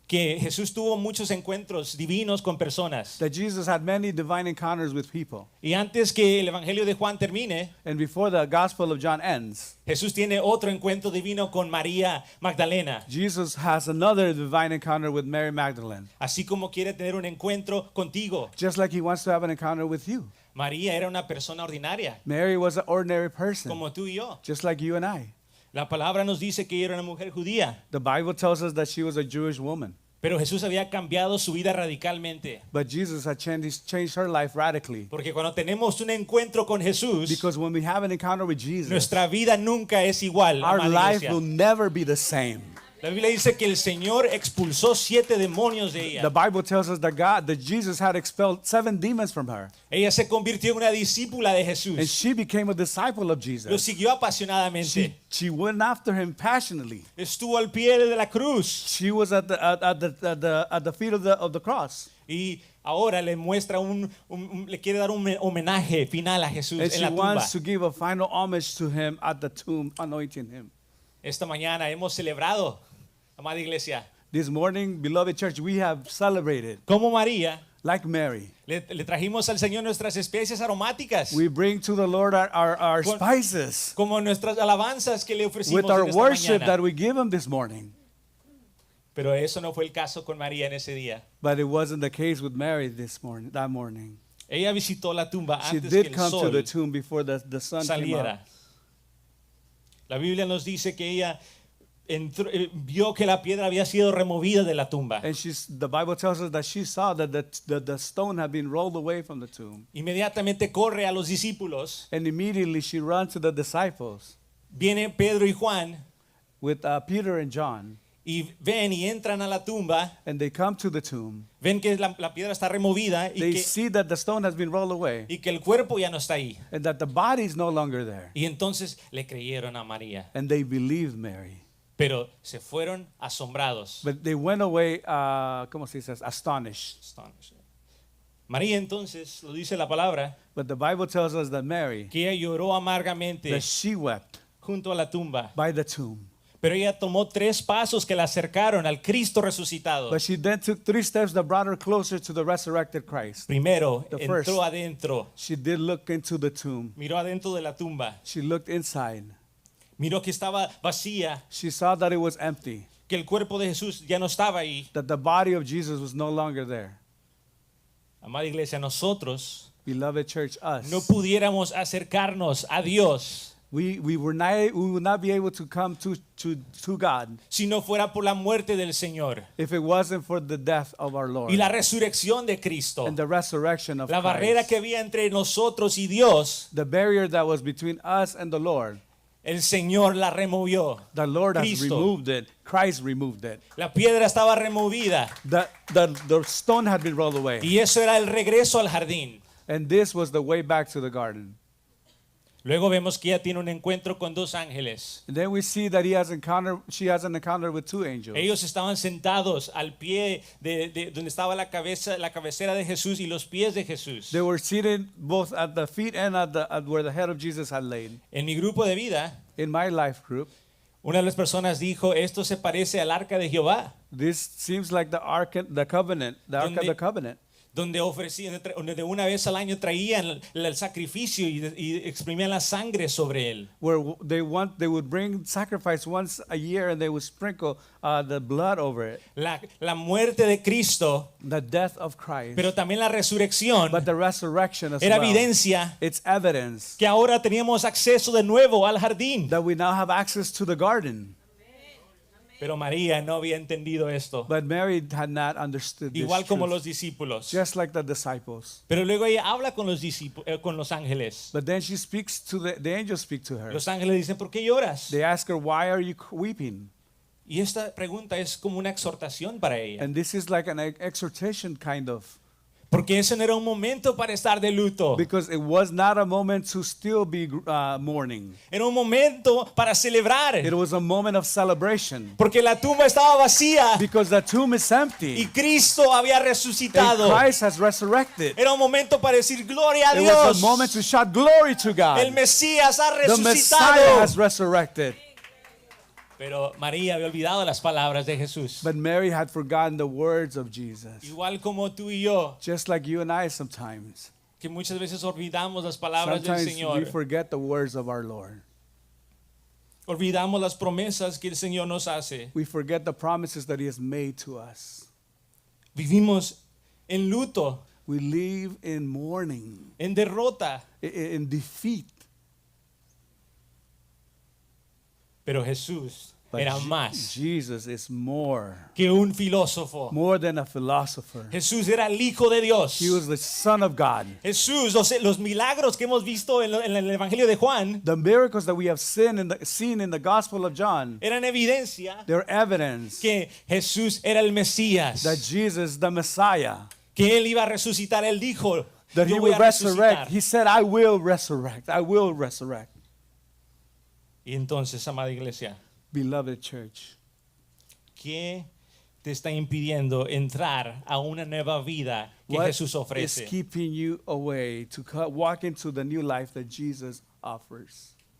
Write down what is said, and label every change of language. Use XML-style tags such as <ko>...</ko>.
<es>que Jesús tuvo muchos encuentros divinos con personas.</es> <en>that Jesus had many divine encounters with people.</en> <es>Y antes que el Evangelio de Juan termine,</es> <en>And before the Gospel of John ends,</en> <es>Jesús tiene otro encuentro divino con María Magdalena.</es> <en>Jesus has another divine encounter with Mary Magdalene,</en> <es>Así como quiere tener un encuentro contigo.</es> <en>just like he wants to have an encounter with you.</en> <es>María era una persona ordinaria,</es> <en>Mary was an ordinary person,</en> <es>como tú y yo.</es> <en>just like you and I.</en> <es>La palabra nos dice que ella era una mujer judía,</es> <en>The Bible tells us that she was a Jewish woman,</en> <es>pero Jesús había cambiado su vida radicalmente.</es> <en>but Jesus had changed her life radically.</en> <es>Porque cuando tenemos un encuentro con Jesús,</es> <en>Because when we have an encounter with Jesus,</en> <es>nuestra vida nunca es igual.</es> <en>our</en> <es>amada</es> <en>life</en> <es>iglesia.</es> <en>will never be the same.</en> <es>La Biblia dice que el Señor expulsó 7 demonios de</es> <en>The</en> <es>ella.</es> <en>Bible tells us that Jesus had expelled 7 demons from her,</en> <es>Ella se convirtió en una discípula de</es> <en>and</en> <es>Jesús.</es> <en>she became a disciple of Jesus.</en> <es>siguió apasionadamente.</es> <en>She went after him passionately.</en> <es>Estuvo al pie de la cruz.</es> <en>She was at the feet of the cross,</en> <es>Y ahora le muestra le quiere dar un homenaje final a Jesús en</es> <en>she</en> <es>la tumba.</es> <en>wants to give a final homage to him at the tomb, anointing him.</en> <es>Esta mañana hemos celebrado, amada iglesia,</es> <en>This morning, beloved church, we have celebrated</en> <es>como María.</es> <en>like Mary.</en> <es>Le trajimos al Señor nuestras especies aromáticas,</es> <en>We bring to the Lord our</en> <es>Con-</es> <en>spices</en> <es>como nuestras alabanzas que le ofrecimos</es> <en>with our</en> <es>en esta</es> <en>worship</en> <es>mañana.</es> <en>that we give him this morning.</en> <es>Pero eso no fue el caso con María en ese día.</es> <en>But it wasn't the case with Mary that morning.</en> <es>Ella visitó la tumba</es> <en>She</en> <es>antes que</es> <en>did</en> <es>el</es> <en>come to</en> <es>sol</es> <en>the tomb before the sun came</en> <es>saliera.</es> <en>up.</en> <es>La Biblia nos dice que ella vio que la piedra había sido removida de la tumba.</es> <en>And the Bible tells us that she saw that the stone had been rolled away from the tomb.</en> <es>Inmediatamente corre a los discípulos.</es> <en>And immediately she runs to the disciples</en> <es>Viene Pedro y Juan</es> <en>with Peter and John.</en> <es>y ven y entran a la tumba.</es> <en>And they come to the tomb.</en> <es>Ven que la piedra está removida</es> <en>They see that the stone has been rolled away</en> <es>y que el cuerpo ya no está ahí.</es> <en>and that the body is no longer there.</en> <es>Y entonces le creyeron a María.</es> <en>And they believed Mary.</en> <es>Pero se fueron asombrados.</es> <en>But they went away,</en> <es>¿cómo se dice?</es> <en>Astonished.</en> <es>María entonces, lo dice la palabra,</es> <en>But the Bible tells us that Mary,</en> <es>que ella lloró amargamente</es> <en>that she wept</en> <es>junto a la tumba.</es> <en>by the tomb.</en> <es>Pero ella tomó 3 pasos que la acercaron al Cristo resucitado.</es> <en>But she then took 3 steps that brought her closer to the resurrected Christ.</en> <es>Primero,</es> <en>The first.</en> <es>entró adentro,</es> <en>She did look into the tomb.</en> <es>miró adentro de la tumba,</es> <en>She looked inside.</en> <es>miró que estaba vacía,</es> <en>She saw that it was empty,</en> <es>que el cuerpo de Jesús ya no estaba ahí.</es> <en>that the body of Jesus was no longer there.</en> <es>Amada iglesia, nosotros</es> <en>Beloved church, us.</en> <es>no pudiéramos acercarnos a Dios</es> <en>We would not be able to come to God</en> <es>si no fuera por la muerte del Señor</es> <en>if it wasn't for the death of our Lord</en> <es>y la resurrección de Cristo.</es> <en>and the resurrection of</en> <es>La barrera</es> <en>Christ.</en> <es>que había entre nosotros y Dios,</es> <en>The barrier that was between us and the Lord,</en> <es>el Señor la removió.</es> <en>the Lord has</en> <es>Cristo.</es> <en>removed it. Christ removed it.</en> <es>La piedra estaba removida</es> <en>The stone had been rolled away.</en> <es>y eso era el regreso al jardín.</es> <en>And this was the way back to the garden.</en> <es>Luego vemos que ella tiene un encuentro con 2 ángeles.</es> <en>And then we see that she has an encounter with 2 angels.</en> <es>Ellos estaban sentados al pie de donde estaba la cabecera de Jesús y los pies de Jesús.</es> <en>They were seated both at the feet and at where the head of Jesus had laid.</en> <es>En mi grupo de vida,</es> <en>In my life group,</en> <es>una de las personas dijo, esto se parece al arca de Jehová,</es> <en>this seems like the ark of the covenant,</en> <es>donde ofrecían, donde de una vez al año traían el sacrificio y exprimían la sangre sobre él.</es> <en>where they would bring sacrifice once a year and they would sprinkle the blood over it.</en> <es>La muerte de Cristo,</es> <en>The death of Christ,</en> <es>pero también la resurrección,</es> <en>but the resurrection as</en> <es>era</es> <en>well.</en> <es>evidencia</es> <en>It's evidence</en> <es>que ahora teníamos acceso de nuevo al jardín.</es> <en>that we now have access to the garden.</en> <es>Pero María no había entendido esto,</es> <en>But Mary had not understood this</en> <es>igual como</es> <en>truth,</en> <es>los discípulos.</es> <en>just like the disciples.</en> <es>Pero luego ella habla con con los ángeles.</es> <en>But then she speaks to the angels speak to her.</en> <es>Los ángeles dicen, ¿por qué lloras?</es> <en>They ask her, why are you weeping?</en> <es>Y esta pregunta es como una exhortación para ella.</es> <en>And this is like an exhortation kind of,</en> <es>Porque ese no era un momento para estar de luto.</es> <en>because it was not a moment to still be mourning.</en> <es>Era un momento para celebrar.</es> <en>It was a moment of celebration</en> <es>Porque la tumba estaba vacía</es> <en>because the tomb is</en> <es>y</es> <en>empty</en> <es>Cristo había</es> <en>and</en> <es>resucitado.</es> <en>Christ has resurrected.</en> <es>Era un momento para decir gloria a</es> <en>It was</en> <es>Dios.</es> <en>a moment to shout glory to God.</en> <es>El Mesías ha</es> <en>The Messiah</en> <es>resucitado.</es> <en>has resurrected.</en> <es>Pero María había olvidado las palabras de Jesús.</es> <en>But Mary had forgotten the words of Jesus.</en> <es>Igual como tú y yo,</es> <en>Just like you and I sometimes.</en> <es>que muchas veces olvidamos las palabras del</es> <en>Sometimes we</en> <es>Señor.</es> <en>forget the words of our Lord.</en> <es>Olvidamos las promesas que el Señor nos hace.</es> <en>We forget the promises that He has made to us.</en> <es>Vivimos en luto,</es> <en>We live in mourning,</en> <es>en derrota.</es> <en>in defeat.</en> <es>Pero Jesús</es> <en>But</en> <es>era más</es> <en>Jesus is more</en> <es>que un filósofo.</es> <en>than a philosopher.</en> <es>Jesús era el Hijo de Dios.</es> <en>He was the Son of God.</en> <es>Jesús, los milagros que hemos visto en el Evangelio de Juan</es> <en>The miracles that we have seen in the Gospel of John,</en> <es>eran evidencia</es> <en>they're evidence</en> <es>que Jesús era el Mesías,</es> <en>that Jesus, the Messiah,</en> <es>que Él iba a resucitar. Él dijo,</es> <en>that He</en> <es>yo voy</es> <en>will</en> <es>a</es> <en>resurrect.</en> <es>resucitar.</es> <en>He said, I will resurrect. I will resurrect.</en> <es>Y entonces, amada iglesia,</es> <en>Beloved church,</en> <es>¿qué te está impidiendo entrar a una nueva vida que</es> <en>what</en> <es>Jesús</es> <en>is</en> <es>ofrece?</es> <en>keeping you away to walk into the new life that Jesus offers?</en>